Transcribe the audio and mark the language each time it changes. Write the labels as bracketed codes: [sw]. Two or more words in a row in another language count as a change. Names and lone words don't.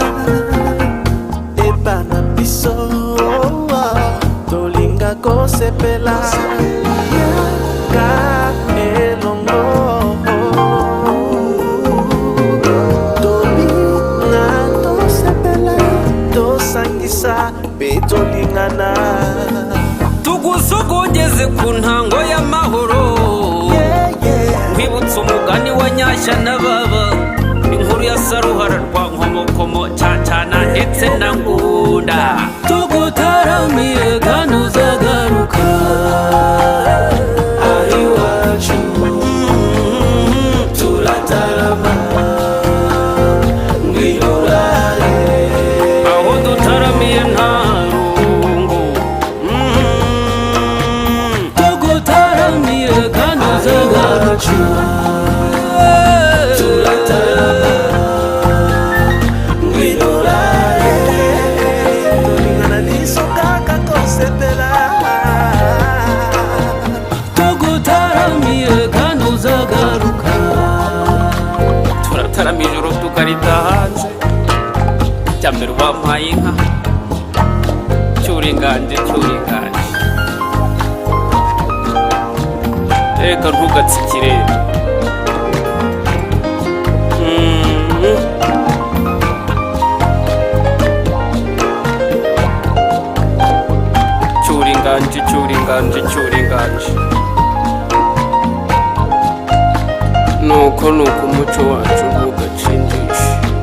[ln] Epana biso tolinga kosepela ka elongo tolinga tosepela tosangisa pe tolingana [rw] tugusogongeze ku ntango y'amahoro kwibutsa umugani wa Nyashya na Baba inkuru ya Saruhara rwa Nkomokomo Cyacana ndetse na Ngunda tugutaramire kandi uzagaruka iwacu turatarama ngwino urare aho dutaramiye nta rungu tugutaramire kandi uzagaruka turatarama ngwino urare [ln] tolingana liso kaka kosepela [rw] tugutaramire kandi uzagaruka turatarama ijoro tukarita hanze cyambere wampaye inka cyuringanje reka ntugatsikire cyuringanje nuko umuco wacu ntugacindishe